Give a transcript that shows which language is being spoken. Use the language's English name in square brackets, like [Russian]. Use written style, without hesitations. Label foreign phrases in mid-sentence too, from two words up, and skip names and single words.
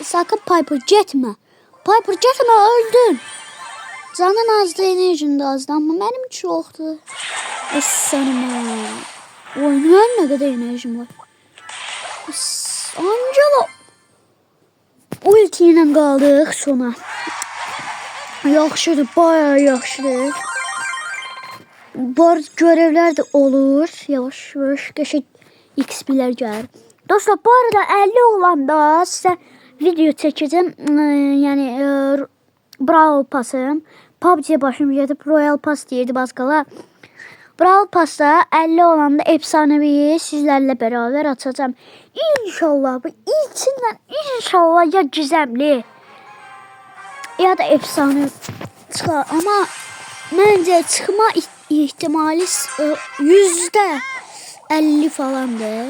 [Turkish] Sakın Piper gitme. Piper gitme, öldün. Canın azdı, enerjin de azdı ama benim çoxdur. Sənin oynayan ne kadar enerjim var. [Azerbaijani] Angela. Ulti ilə qaldıq sona. Yaxşıdır, bayağı yaxşıdır. [Turkish] Bu görevler de olur. [Azerbaijani] Yavaş yavaş qəşəng XP'lər gəlir. Dostlar, bu arada 50 olanda size video çəkəcəm. Yəni Brawl Pass'ım. PUBG'ye başım gedib Royal Pass deyirdi başqalar. [Turkish] Brawl Pass'da 50 olanda efsanevi sizlerle beraber açacağım. İnşallah bu içinden inşallah ya gizemli ya da efsane çıkar ama bence çıkma ihtimali %50 falandır.